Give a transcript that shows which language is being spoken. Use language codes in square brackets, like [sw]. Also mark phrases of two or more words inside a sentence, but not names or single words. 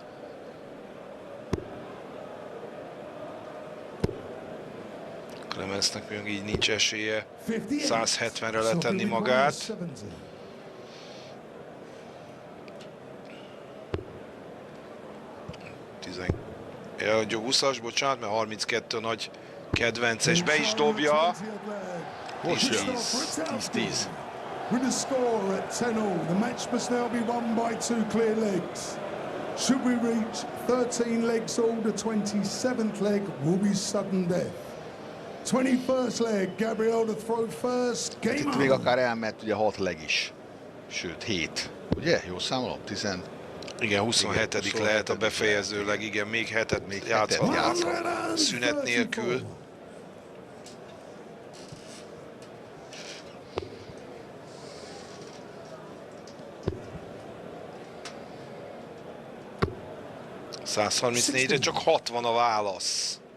[hu] Clemensnek még így nincs esélye 170-re letenni magát. Ja, 20-as, bocsánat, mert 32 nagy kedvence, és be is dobja. Most jön. 10-10. [en] With a score at 10-all, the match must now be won by 2 clear legs. Should we reach 13 legs all, the 27th leg will be sudden death. 21st leg, Gabriel to throw first. Game [hu] Itt még [en] on. [hu] akár elment ugye 6 leg is. Sőt, 7. Ugye? Jól számolom? 10. Igen, 27. lehet a befejezőleg, igen, még hetet Még játszhatnak hetet szünet nélkül. ...134-re csak 60 a válasz.